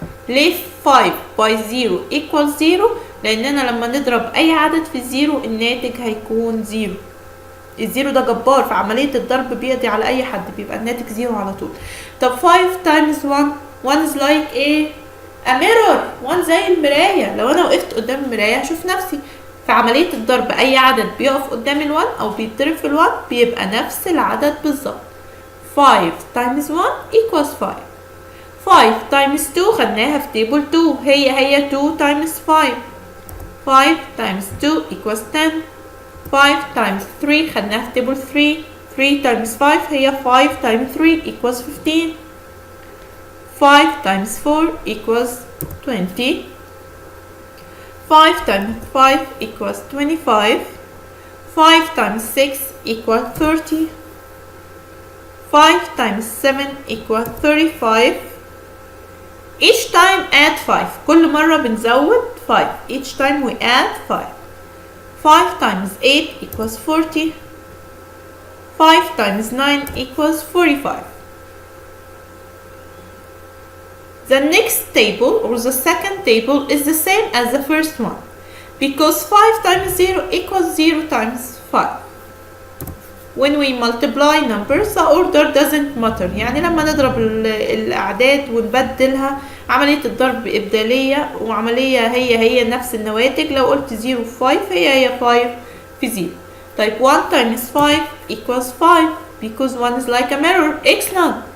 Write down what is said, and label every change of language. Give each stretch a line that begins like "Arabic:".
Arabic: ليه
English: 5 by 0 equals 0؟
Arabic: لأننا لما نضرب أي عدد في الزيرو الناتج هيكون 0. الزيرو ده جبار في عملية الضرب، بيقضي على أي حد، بيبقى الناتج 0 على طول.
English: طب 5 times 1. 1 is like
Arabic: إيه؟
English: a mirror.
Arabic: 1 زي المراية، لو أنا وقفت قدام المراية هشوف نفسي. في عملية الضرب أي عدد بيقف قدام ال1 أو بيتضرب في ال1 بيبقى نفس العدد بالظبط.
English: 5 times 1 equals 5.
Arabic: 5 times 2 خدناها في تيبل 2، هي 2 times 5.
English: 5 times 2 equals 10.
Arabic: 5 times 3 خدناها في تيبل 3.
English: 3 times 5 هي 5 times 3 equals 15. 5 times 4 equals 20. 5 times 5 equals 25. 5 times 6 equals 30. 5 times 7 equals 35. Each time add 5.
Arabic: كل مرة بنزود 5.
English: Each time we add 5. 5 times 8 equals 40. 5 times 9 equals 45. The next table or the second table is the same as the first one because 5 times 0 equals 0 times 5. When we multiply numbers the order doesn't matter.
Arabic: يعني لما نضرب الأعداد ونبدلها، عملية الضرب إبدالية وعملية هي نفس النواتج. لو قلت 0 في 5 هي 5 في 0. طيب
English: 1 times 5 equals 5 because 1 is like a mirror. Excellent.